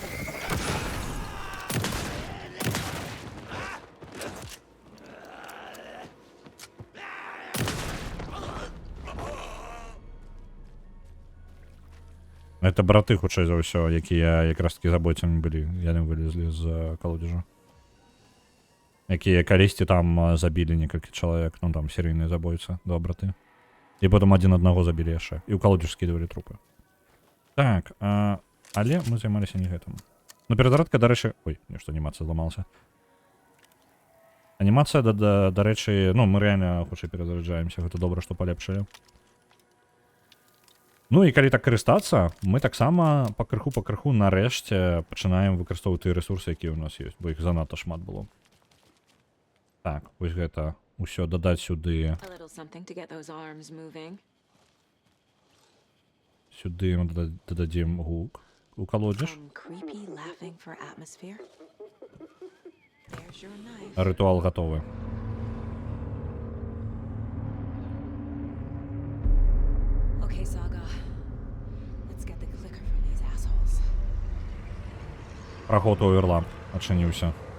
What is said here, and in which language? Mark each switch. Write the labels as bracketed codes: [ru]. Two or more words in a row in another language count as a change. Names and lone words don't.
[be] Это браты, хутчэй за ўсё, якія якраз таки заботцямі былі. Яны вылезлі з калодзежа. Якія калісьці там забілі некалькі чалавек. Ну там серійныя забойцы, два браты. І потым адзін аднаго забілі яшчэ. І ў калодзеж скідвалі трупы. Так, але мы займаліся не гэтым. Ну перезарадка, дарэчы... Ой, нешта анімацыя зламалася. Анімацыя, дарэчы, ну мы рэальна хутчэй перазараджаемся. Гэта добра, што палепшылі. Ну і калі так карыстацца, мы таксама пакрыху нарэшце пачынаем выкарыстоўваць тыя рэсурсы, якія ў нас ёсць, бо іх занадта шмат было. Так, вось гэта ўсё дадаць сюды. [en] A little something to get those arms moving. [be] Сюды мы дададзім гук у калодзеж. [en] Creepy laughing for atmosphere. There's your knife. [be] Рытуал гатовы. [en] Okay, Saga. Let's get the clicker from these assholes. [be] Праход оверламп адчыніўся.